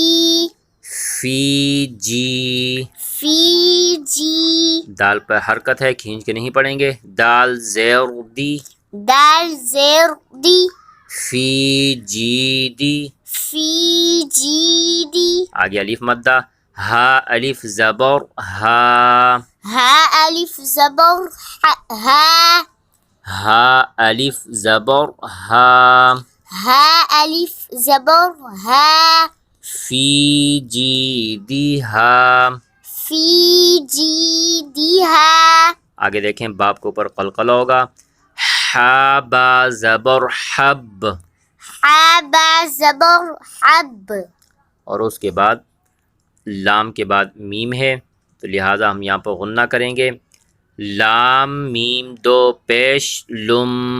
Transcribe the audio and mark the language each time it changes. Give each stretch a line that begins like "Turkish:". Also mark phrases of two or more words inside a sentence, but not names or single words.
Urdu: فی جی، فی جی دال پر حرکت ہے، کھینچ کے نہیں پڑھیں گے، دال زیر دی، دال زیر دی فی جی دی، فی جی دی آگے الف مدہ، ہا الف زبر ہا، ہا الف زبر ہا ہا الف زبر ہا، ہا الف زبر ہا فی جی دی ہا، فی جی دی ہا آگے دیکھیں باپ کے اوپر قلقلہ ہوگا، ہا با زبر حب، حا با زبر حب اور اس کے بعد لام کے بعد میم ہے تو لہٰذا ہم یہاں پر غنہ کریں گے، لام میم دو پیش لم،